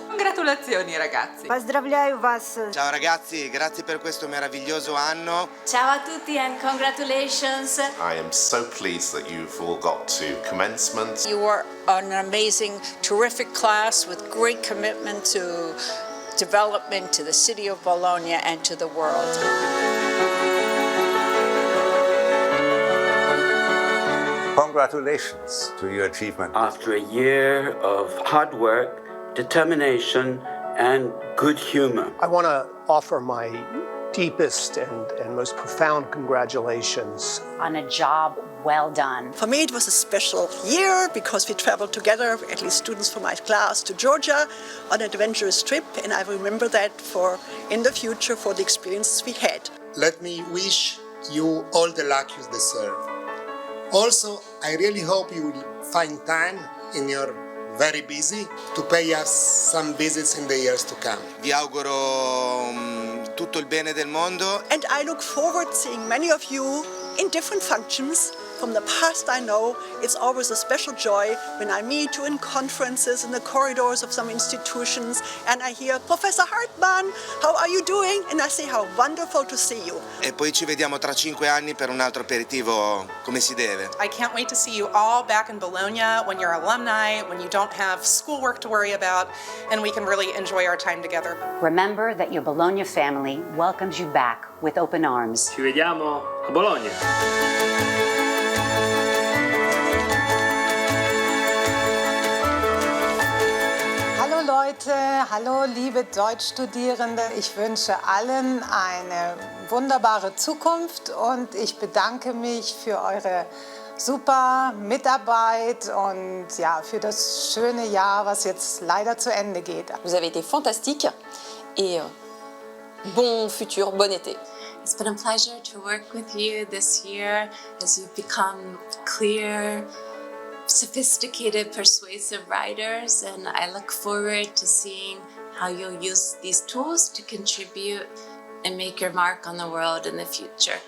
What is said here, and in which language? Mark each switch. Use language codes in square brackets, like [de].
[it] Congratulazioni ragazzi. [ru] Поздравляю вас. [it] Ciao ragazzi, grazie per questo meraviglioso anno. Ciao a tutti [en] and congratulations. I am so pleased that you've all got to commencement. You are an amazing, terrific class with great commitment to development to the city of Bologna and to the world. Congratulations to your achievement. After a year of hard work, determination, and good humor. I want to offer my deepest and most profound congratulations on a job well done. For me, it was a special year because we traveled together, at least students from my class, to Georgia on an adventurous trip, and I remember that for in the future for the experiences we had. Let me wish you all the luck you deserve. Also, I really hope you will find time in your very busy to pay us some visits in the years to come. [it] Vi auguro tutto il bene del mondo. [en] And I look forward to seeing many of you in different functions. From the past, I know it's always a special joy when I meet you in conferences in the corridors of some institutions and I hear, Professor Hartmann, how are you doing? And I say, how wonderful to see you. [it] E poi ci vediamo tra 5 anni per un altro aperitivo come si deve. [en] I can't wait to see you all back in Bologna when you're alumni, when you don't have schoolwork to worry about, and we can really enjoy our time together. Remember that your Bologna family welcomes you back with open arms. [it] Ci vediamo a Bologna. [de] Hallo Leute, hallo liebe Deutschstudierende. Ich wünsche allen eine wunderbare Zukunft und ich bedanke mich für eure super Mitarbeit und ja, für das schöne Jahr, was jetzt leider zu Ende geht. [fr] Vous avez été fantastique et bon futur, bon été. [en] It's been a pleasure to work with you this year as you've become clear, sophisticated, persuasive writers, and I look forward to seeing how you'll use these tools to contribute and make your mark on the world in the future.